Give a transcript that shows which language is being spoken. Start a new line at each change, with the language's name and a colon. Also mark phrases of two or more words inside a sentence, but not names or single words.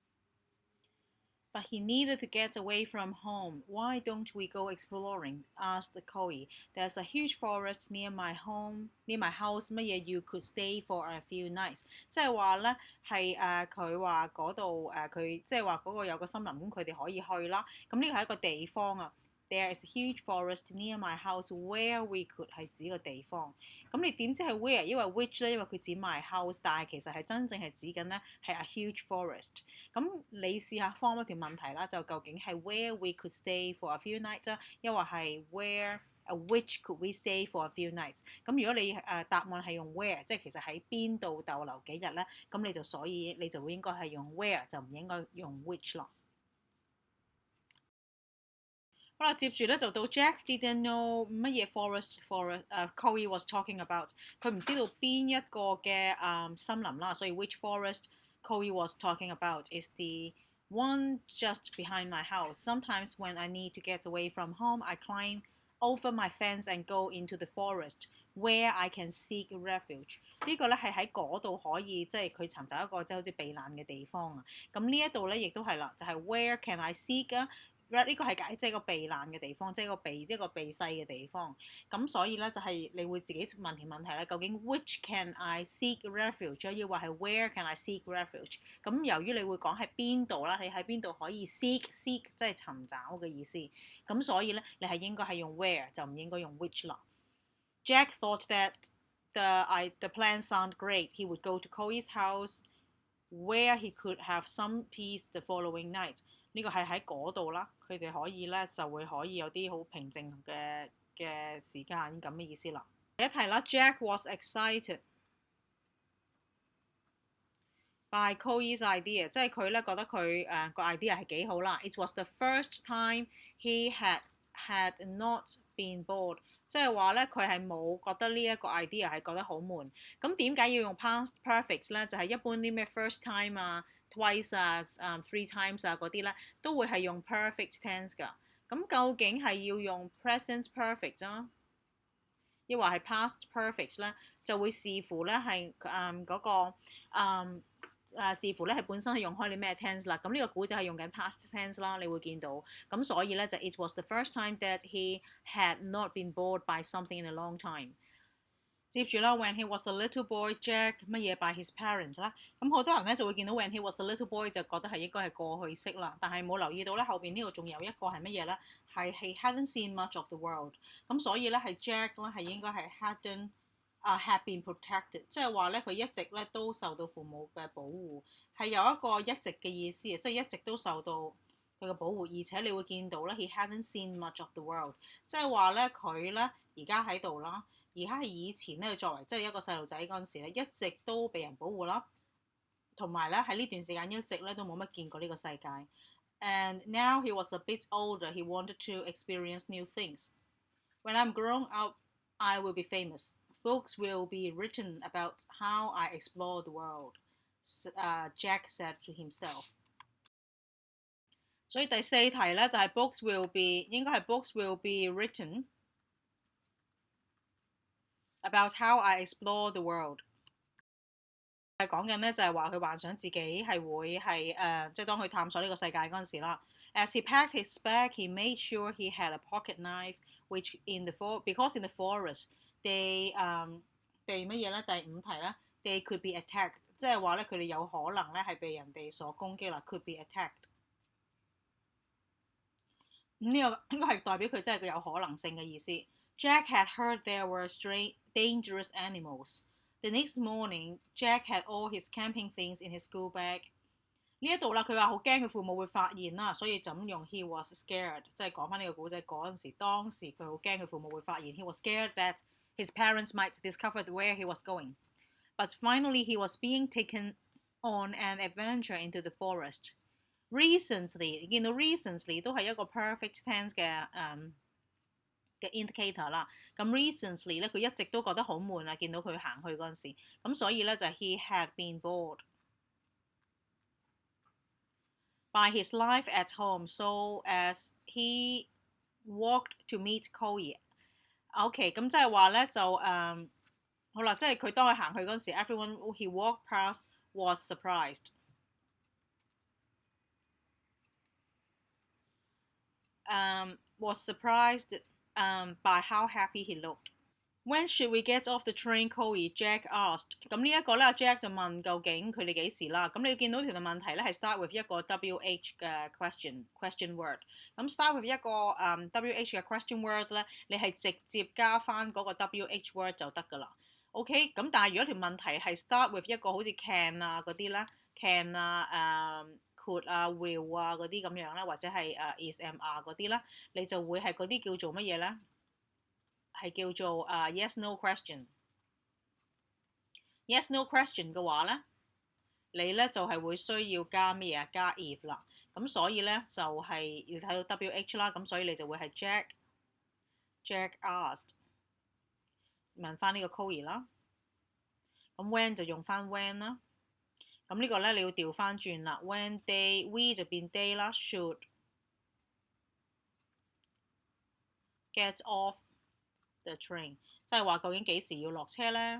English: But he needed to get away from home. Why don't we go exploring? Asked Chloe. There's a huge forest near my house. 乜嘢 you could stay for a few nights.
Cantonese: 即係話咧係佢話嗰度佢即係話嗰個有個森林，咁佢哋可以去啦。咁呢個係一個地方啊。
English: There is a huge forest near my house where we could
Cantonese: 係指個地方。咁你點知係 where？ 因為 which 咧，因為佢指
English: my house，
Cantonese: 但係其實係真正係指緊咧係
English: a huge forest。
Cantonese: 咁你試下 form 一條問題啦，就究竟係
English: where we could stay for a few nights
Cantonese: 啊，抑或係
English: where which could we stay for a few nights？
Cantonese: 咁如果你答案係用 where， 即係其實喺邊度逗留幾日咧，咁所以你就會應該係用 where， 就唔應該用 which 咯。好啦，接住咧就到
English: Jack didn't know 乜嘢 forest Chloe was talking about，
Cantonese: 佢唔知道邊一個嘅森林啦，所以
English: which forest Chloe was talking about is the one just behind my house. Sometimes when I need to get away from home, I climb over my fence and go into the forest where I can seek refuge。
Cantonese: 呢個咧係喺嗰度可以即係佢尋找一個即係好似避難嘅地方啊。咁呢一度咧亦都係啦，就係
English: where can I seek
Cantonese: 啊？呢個係解即係個避難嘅地方，即係一個避世嘅地方。咁所以咧就係你會自己問條問題咧，究竟
English: which can I seek refuge？
Cantonese: 要話係
English: where can I seek refuge？
Cantonese: 咁由於你會講喺邊度啦，你喺邊度可以 seek 即係尋找嘅意思。咁所以咧你係應該係用 where 就唔應該用 which 啦。
English: Jack thought that the plan sounded great. He would go to Chloe's house where he could have some peace the following night.
Cantonese: 呢個係喺嗰度啦，佢哋可以咧就會可以有啲好平靜嘅時間咁嘅意思啦。第一題啦
English: ，Jack was excited by Chloe's idea，
Cantonese: 即係佢咧覺得佢個 idea 係幾好啦。
English: It was the first time he had not been bored，
Cantonese: 即係話咧佢係冇覺得呢一個 idea 係覺得好悶。咁點解要用
English: past perfect
Cantonese: 咧？就係一般啲咩
English: first time
Cantonese: 啊、twice 啊、
English: three times
Cantonese: 啊嗰啲咧，都會係用
English: perfect tense
Cantonese: 㗎。咁究竟係要用
English: present perfect
Cantonese: 啊，抑或係
English: past perfect
Cantonese: 咧？就會視乎咧係嗰個視乎咧係本身係用開你咩 tense 啦。咁呢個古仔係用緊
English: past tense
Cantonese: 啦，你會見到。咁所以咧就
English: It was the first time that he had not been bored by something in a long time。接住啦 ，When he was a little boy, Jack 乜嘢 by his parents 啦。
Cantonese: 咁好多人咧就會見到
English: When he was a little boy
Cantonese: 就覺得係應該係過去式啦，但係冇留意到咧後邊呢度仲有一個係乜嘢咧？
English: 係 He hadn't seen much of the world。
Cantonese: 咁所以咧係 Jack 咧係應該係
English: had been protected，
Cantonese: 即係話咧佢一直咧都受到父母嘅保護，係有一個一直嘅意思，即係一直都受到佢嘅保護，而且你會見到咧
English: he hadn't seen much of the world，
Cantonese: 即係話咧佢咧而家喺度啦，而家係以前咧作為即係一個細路仔嗰陣時咧，一直都被人保護啦，同埋咧喺呢段時間一直咧都冇乜見過呢個世界。
English: And now he was a bit older, he wanted to experience new things. When I'm grown up, I will be famous. Books will be written about how I explore the world, Jack said to himself.
Cantonese: 所以第四題咧就係
English: books will be
Cantonese: 應該係
English: books will be written about how I explore the world。
Cantonese: 係講緊咧就係話佢幻想自己係會係即係當佢探索呢個世界嗰陣時啦。
English: As he packed his bag, he made sure he had a pocket knife, which because in the forest they
Cantonese: 乜嘢咧？第五題咧
English: ，they could be attacked，
Cantonese: 即係話咧佢哋有可能咧係被人哋所攻擊啦。
English: Could be attacked。
Cantonese: 呢個應該係代表佢真係有可能性嘅意思。
English: Jack had heard there were dangerous animals. The next morning, Jack had all his camping things in his school bag。
Cantonese: 呢一度啦，佢話好驚佢父母會發現啦，所以就咁用
English: he was scared，
Cantonese: 即係講翻呢個古仔嗰陣時，當時佢好驚佢父母會發現
English: he was scared that his parents might discover where he was going. But finally, he was being taken on an adventure into the forest. Recently，
Cantonese: 見到 recently 都係一個
English: perfect tense
Cantonese: 嘅indicator 啦。咁 recently 咧，佢一直都覺得好悶啊，見到佢行去嗰陣時，咁所以咧就係
English: he had been bored by his life at home, so as he walked to meet Chloe。OK，
Cantonese: 咁即係話咧就好啦，即係佢當佢行去嗰陣時
English: ，everyone he walked past was surprised。Was surprised by how happy he looked. When should we get off the train, Chloe? Jack asked.
Cantonese: 咁呢一個咧 ，Jack 就問究竟佢哋幾時啦。咁你見到條問題咧係
English: start with
Cantonese: 一個 WH 嘅
English: question word。
Cantonese: 咁
English: start with
Cantonese: 一個WH 嘅
English: question word
Cantonese: 咧，你係直接加翻嗰個 WH word 就得㗎啦。OK， 咁但係如果條問題係
English: start with
Cantonese: 一個好似 can 啊嗰啲咧 ，can 啊could 啊 will 啊嗰啲咁樣咧，或者係
English: is am are
Cantonese: 嗰啲咧，你就會係嗰啲叫做乜嘢咧？係叫做
English: yes no question。 yes no question
Cantonese: 嘅話咧，你咧就係會需要加咩啊？加 if 啦。咁所以咧就係要睇到 WH 啦。咁所以你就會係
English: Jack asked
Cantonese: 問翻呢個 Chloe 啦。咁 when 就用翻 when 啦。咁呢個咧你要調翻轉啦 ，
English: when they we
Cantonese: 就變 they 啦 ，
English: should get off the train，
Cantonese: 即係話究竟幾時要落車咧？